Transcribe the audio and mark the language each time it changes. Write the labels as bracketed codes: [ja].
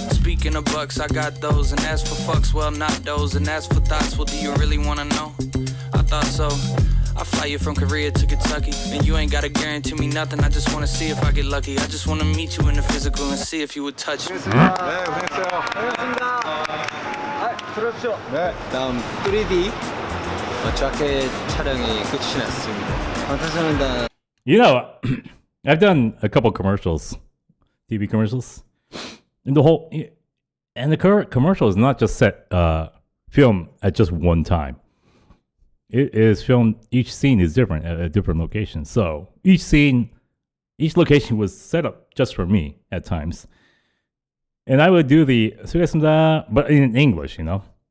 [en] Speaking of bucks, I got those. And as for fucks, well, not those. And as for thoughts, well, do you really wanna know? I thought so. I fly you from Korea to Kentucky. And you ain't gotta guarantee me nothing. I just wanna see if I get lucky. I just wanna meet you in the physical and see if you would touch me. [ko] 네, 고생했어요. 들어오십시오. 네. 다음 3D 자켓 촬영이 끝이 났습니다. 감사합니다. [en] You know, I've done a couple commercials, TV commercials, and the current commercial is not just filmed at just one time. It is filmed. Each scene is different at a different location. So each location was set up just for me at times, and I would do the [ko] "수고했습니다," [en] but in English, you know.